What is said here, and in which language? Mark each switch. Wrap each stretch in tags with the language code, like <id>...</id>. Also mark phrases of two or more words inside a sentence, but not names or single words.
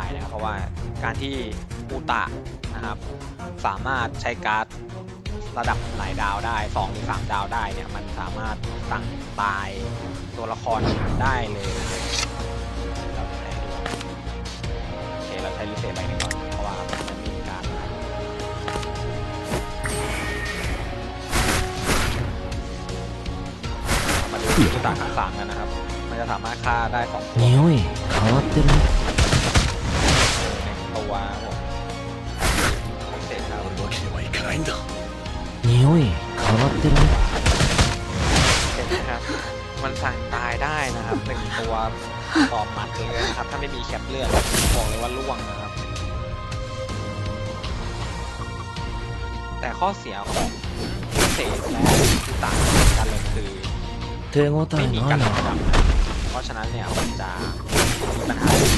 <th>นะครับเพราะว่าการที่อุตะนะครับสามารถใช้การ์ดระดับหลายดาวได้2 หรือ 3 ดาวได้เนี่ยมันสามารถสั่งตายตัวละครได้เลยเราจะให้ดูโอเคเราใช้ลิเซไปก่อนเพราะว่ามันมีการมาดูอุตะทั้ง3กันนะครับมันจะสามารถฆ่าได้2 ตัว</th> <ja>匂い変わってるね</ja> <th>ตัวผมเสร็จแล้ว</th> <ja>匂い変わってるね</ja> <th>เห็นไหมครับมันสั่งตายได้นะครับ1 ตัวต่อหมัดเลยนะครับถ้าไม่มีแคปเลือดบอกเลยว่าล่วงนะครับแต่ข้อเสียของ เศษและต่างกันเลยคือไม่มีการดับเพราะฉะนั้นเนี่ยมันจะมีปัญหานิดนึ</th>